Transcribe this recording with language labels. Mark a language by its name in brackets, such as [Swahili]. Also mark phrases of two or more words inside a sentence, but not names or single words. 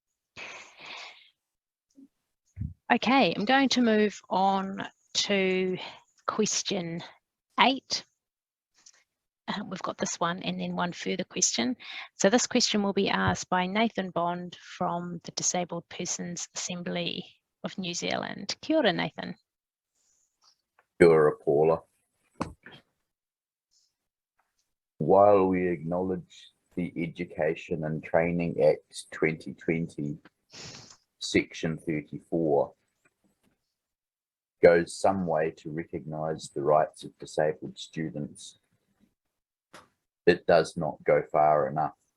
[English] Okay, I'm going to move on to question 8. We've got this one and then one further question. So this question will be asked by Nathan Bond from the Disabled Persons Assembly of New Zealand. [Māori] Kia ora, Nathan. Kia ora, Paula. [English] While we acknowledge the Education and Training Act 2020, Section 34, goes some way to recognise the rights of disabled students, it does not go far enough.